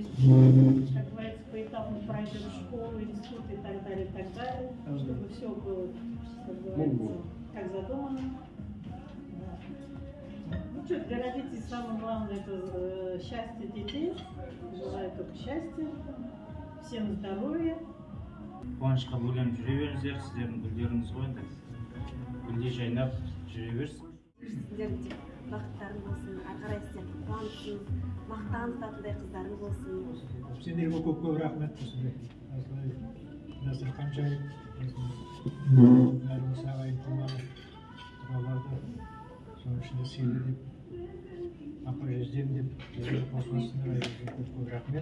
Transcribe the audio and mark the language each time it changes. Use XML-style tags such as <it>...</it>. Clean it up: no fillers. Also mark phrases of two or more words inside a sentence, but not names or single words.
<ru>Как говорится, поэтапно пройдет школу, институт и так далее, чтобы все было, как говорится, как задумано. Ну что, для родителей самое главное это счастье детей. Желаю только счастья, всем здоровья.</ru> <kk>Қуанышқа бөленіп жүре беріңіздер, сіздердің гүлдеріңіз ғой енді. Гүлдей жайнап жүре берсін. Сіздердің бақыттарың болсын, ары қарай сіздерді қуанышын, мақтан тұтатындай қыздарың болсын. Сендерге көп рахмет болсын. Осылай дастархан жайып, бәрі осы ағайын туғалы тұраларды соның ішінде сыйлы деп, апа жездем деп, қосыласыңдар, көп рахмет.</kk>